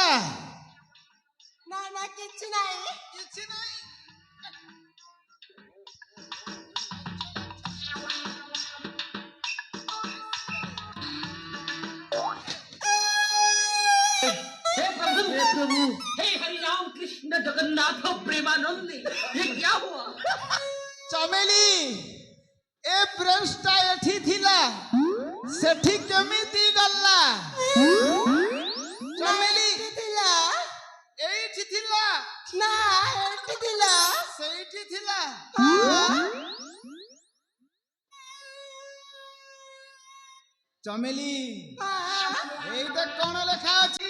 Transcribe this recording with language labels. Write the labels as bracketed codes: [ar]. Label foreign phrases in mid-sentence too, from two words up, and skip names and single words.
[or] ନା ନା କିଛି ନାହିଁ କିଛି ନାହିଁ। [hi] प्रभु हे हरि राम कृष्ण जगन्नाथ प्रेमानंद ये क्या हुआ? [or] ଚମେଲି ଏ ବ୍ରେଞ୍ଚଟା ଏଠି ଥିଲା, ସେଠି କେମିତି ଗଲା? ଚମେଲି ଥିଲା ଏଇଠି ଥିଲା, ନା ଏଠି ଥିଲା ସେଇଠି ଥିଲା। ଚମେଲି ଏଇଟା କଣ ଲେଖା ଅଛି?